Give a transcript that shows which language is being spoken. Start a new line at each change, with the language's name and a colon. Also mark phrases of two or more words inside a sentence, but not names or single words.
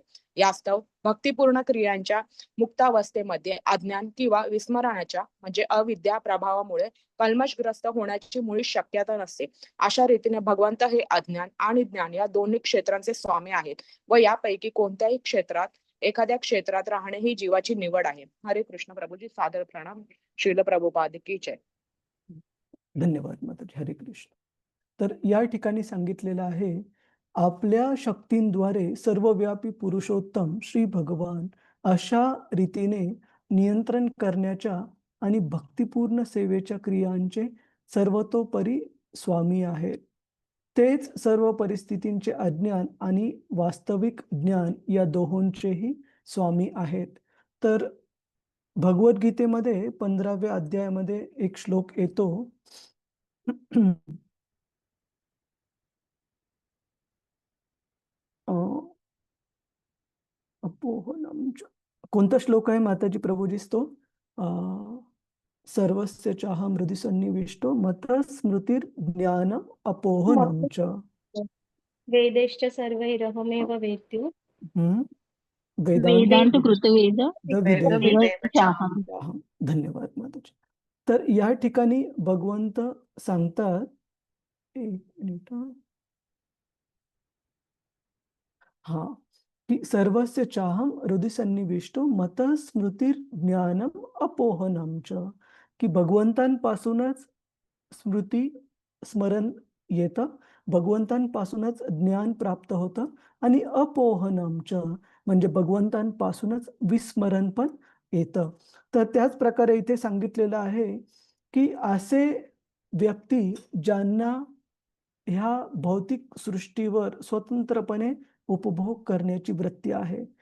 Marathi: यास्तव भक्तिपूर्ण क्रियांच्या मुक्तावस्थेमध्ये अज्ञान किंवा विस्मरणाच्या म्हणजे अविद्या प्रभावामुळे कल्मशग्रस्त होण्याची मुळीच शक्यता नसते. अशा रीतीने भगवंत हे अज्ञान आणि ज्ञान या दोन्ही क्षेत्रांचे स्वामी आहेत व यापैकी कोणत्याही क्षेत्रात एखाद्या क्षेत्रात राहणे ही जीवाची निवड आहे. हरे कृष्ण. प्रभूजी सादर प्रणाम. श्रील प्रभुपाद की जय. धन्यवाद माताजी. हरे कृष्ण. तर या ठिकाणी सांगितलेलं आहे, आपल्या शक्तींद्वारे सर्वव्यापी पुरुषोत्तम श्री भगवान अशा रीतीने नियंत्रण करण्याच्या आणि भक्तिपूर्ण सेवेच्या क्रियांचे सर्वतोपरी स्वामी आहेत. तेच सर्व परिस्थितींचे अज्ञान आणि वास्तविक ज्ञान या दोहोंचेही स्वामी आहेत. तर भगवद्गीतेमध्ये 15व्या अध्यायामध्ये एक श्लोक येतो. अपोहनम. कोणता श्लोक आहे माताजी प्रभूजीस तो?
Sanskrit: सर्वस्य चाहम हृदि सन्निविष्टो मत स्मृतिर ज्ञानम अपोहनम च. वेदेश्च सर्वैरहमेव वेद्यो वेदांत कृतवेद विदचाहम.
Marathi: धन्यवाद माताजी. तर या ठिकाणी भगवंत सांगतात, एक मिनिट हा, की
Sanskrit: सर्वस्य चाहम हृदि सन्निविष्टो मत स्मृतिर ज्ञानम अपोहनम च,
Marathi: की भगवंतांपासूनच स्मृती स्मरण येतं, भगवंतांपासूनच ज्ञान प्राप्त होतं आणि
Sanskrit: अपोहनम च
Marathi: म्हणजे भगवंतांपासूनच विस्मरण पण येतं. तर त्याच प्रकारे इथे सांगितलेलं आहे की असे व्यक्ती ज्यांना ह्या भौतिक सृष्टीवर स्वतंत्रपणे उपभोग करण्याची वृत्ती आहे,